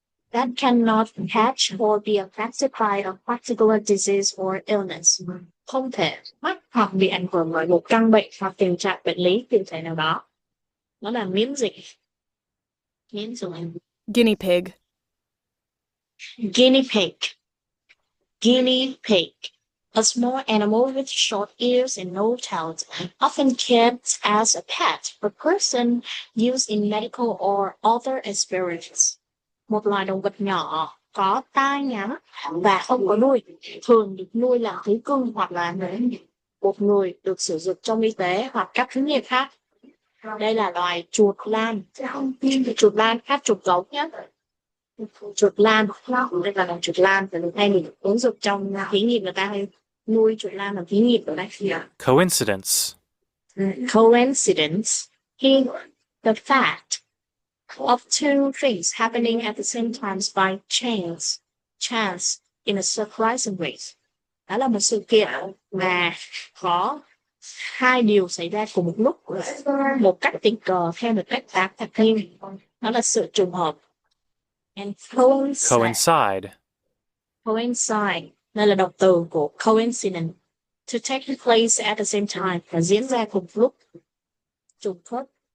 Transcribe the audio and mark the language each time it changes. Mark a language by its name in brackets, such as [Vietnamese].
[English] That cannot catch or be affected by a particular disease or illness. [Vietnamese] Không thể mắc hoặc bị ảnh hưởng bởi một căn bệnh hoặc tình trạng bệnh lý cụ thể nào đó. Đó là miễn dịch. [English] Guinea pig. Guinea pig. Guinea pig. A small animal with short ears and no tail, often kept as a pet for person used in medical or other experiments. [Vietnamese] Một loài động vật nhỏ có tai ngắn và không có đuôi, thường được nuôi làm thú cưng hoặc là một người được sử dụng trong y tế hoặc các thí nghiệm khác. Đây là loài chuột lan. Chuột lan khác chuột gấu nhé. Chuột lan, đây là loài chuột lan và được hay được ứng dụng trong thí nghiệm, người ta hay nuôi chuột lan làm thí nghiệm ở đây. [English] Coincidence. Coincidence. The fact of two things happening at the same time by chance in a surprising way. [Vietnamese] Đó là một sự kiện mà có hai điều xảy ra cùng một lúc, một cách tình cờ theo một cách ngạc nhiên. Đó là sự trùng hợp. And [English] Coincide. Coincide. [Vietnamese] Đây là động từ của coincidence. [English] To take place at the same time [Vietnamese] là diễn ra cùng lúc. Trùng khớp.